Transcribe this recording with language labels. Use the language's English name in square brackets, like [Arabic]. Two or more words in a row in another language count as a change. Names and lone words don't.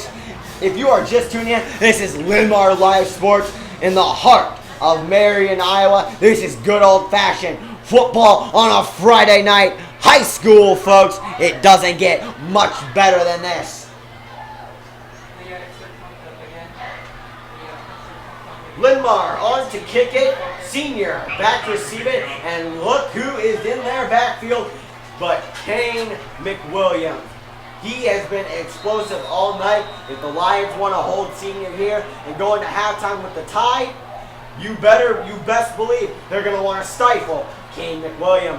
[English] If you are just tuning in, this is Linn-Mar Live Sports in the heart of Marion, Iowa. This is good old-fashioned football on a Friday night. High school, folks. It doesn't get much better than this. Linn-Mar on to kick it. Senior back to receive it. And look who is in their backfield but Kane McWilliams. He has been explosive all night. If the Lions want to hold Senior here and go into halftime with the tie, you best believe they're going to want to stifle Kane McWilliams.